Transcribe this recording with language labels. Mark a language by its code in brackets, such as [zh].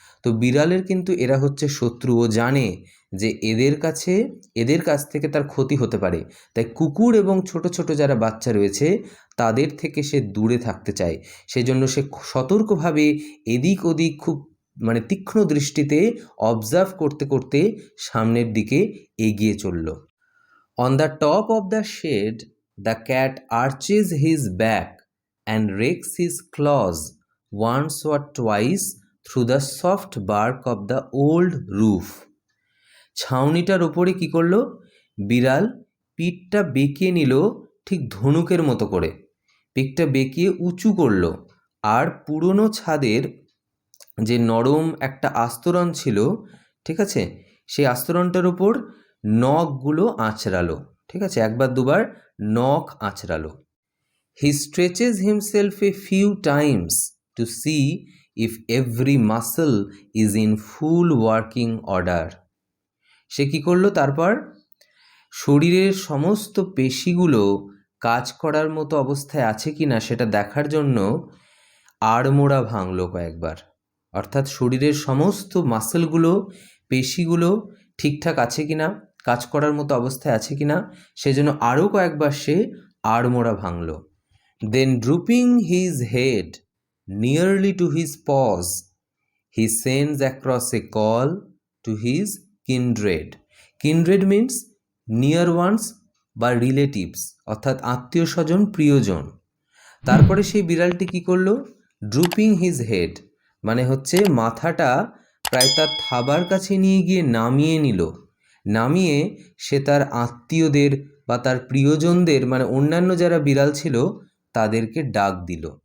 [bn] তো বিড়ালের কিন্তু এরা হচ্ছে শত্রু, ও জানে যে এদের কাছ থেকে তার ক্ষতি হতে পারে, তাই কুকুর এবং ছোট ছোট যারা বাচ্চা রয়েছে তাদের থেকে সে দূরে থাকতে চায়। সেজন্য সে সতর্কভাবে এদিক ওদিক খুব তীক্ষ্ণ দৃষ্টিতে অবজার্ভ করতে করতে সামনের দিকে এগিয়ে চলল। [en] On the top of the shed the cat arches his back and rakes his claws once or twice through the soft bark of the old roof. [bn] ছাউনিটার ওপরে কি করলো, বিড়াল পিঠটা বেঁকিয়ে নিল ঠিক ধনুকের মতো করে, পিঠটা বেঁকিয়ে উঁচু করলো, আর পুরনো ছাদের যে নরম একটা আস্তরণ ছিল, ঠিক আছে, সেই আস্তরণটার ওপর নখগুলো আঁচড়ালো। ঠিক আছে, একবার দুবার নখ আঁচড়ালো। [en] He stretches himself a few times to see if every muscle is in full working order. [bn] সে কি করলো, তারপর শরীরের সমস্ত পেশিগুলো কাজ করার মতো অবস্থায় আছে কিনা সেটা দেখার জন্য আড়মোড়া ভাঙলো কয়েকবার, অর্থাৎ শরীরের সমস্ত মাসেলগুলো, পেশিগুলো ঠিকঠাক আছে কিনা, কাজ করার মতো অবস্থায় আছে কিনা, সেজন্য আরও কয়েকবার সে আড়মোড়া ভাঙলো। [en] Then drooping his head nearly to his paws, he sends across a call to his kindred. Kindred means near ones [bn] বা রিলেটিভস, অর্থাৎ আত্মীয় স্বজন, প্রিয়জন। তারপরে সেই বিড়ালটি কি করলো, [en] drooping his head [bn] মানে হচ্ছে মাথাটা প্রায় তার থাবার কাছে নিয়ে গিয়ে নামিয়ে নিল। নামিয়ে সে তার আত্মীয়দের বা তার প্রিয়জনদের অন্যান্য যারা বিড়াল ছিল তাদেরকে ডাক দিল।